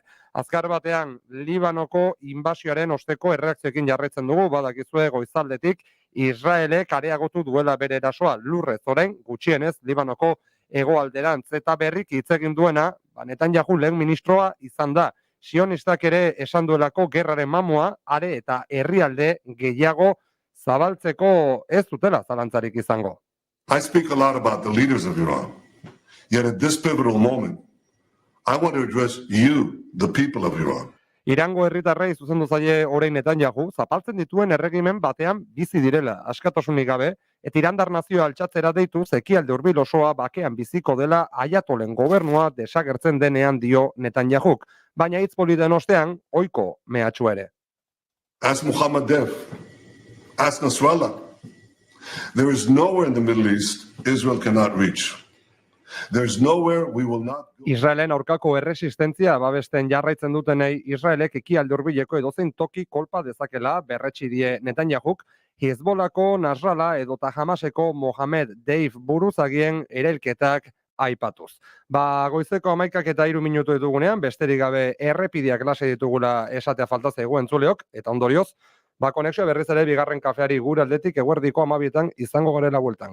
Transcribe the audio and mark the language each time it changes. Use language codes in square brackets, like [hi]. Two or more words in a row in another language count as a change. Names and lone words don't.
[eu] Azkar batean, Libanoko inbasioaren osteko erreakzioekin jarraitzen dugu, badakizue goizaldetik Israelek areagotu duela bere erasoa lurrez orain gutxienez Libanoko hegoalderantz eta berrik hitz egin duena, Netanyahu lehen ministroa izan da. Sionistak ere esan duelako gerraren mamua are eta herrialde gehiago zabaltzeko ez dutela zalantzarik izango. [en] I speak a lot about the leaders of Iran. Yet at this pivotal moment, I want to address you, the people of Iran. [eu] Irango herritarrei zuzendu zaie orain Netanyahu, zapaltzen dituen erregimen batean bizi direla, askatasunik gabe, eta irandar nazioa altxatzera deitu ekialde hurbil osoa bakean biziko dela Ayatolen gobernua desagertzen denean dio Netanyahuk, baina hitz politen ostean ohiko mehatxu ere. [en] Ask Muhammad Def, ask Nasrallah. There is nowhere in the Middle East Israel cannot reach. There's nowhere we will not go. [eu] Israelen aurkako erresistentzia babesten jarraitzen dutenei Israelek ekialde hurbileko edozein toki kolpa dezakela berretsi die Netanyahuk, Hezbolako Nasrallah edota Hamaseko Mohamed Deif buruzagien erailketak aipatuz. Goizeko 11:03 minutu ditugunean, besterik gabe errepideak lase ditugula esatea falta zaigu entzuleok, eta ondorioz, konexioa berriz ere bigarren kafeari gure aldetik eguerdiko 12etan izango garela bueltan.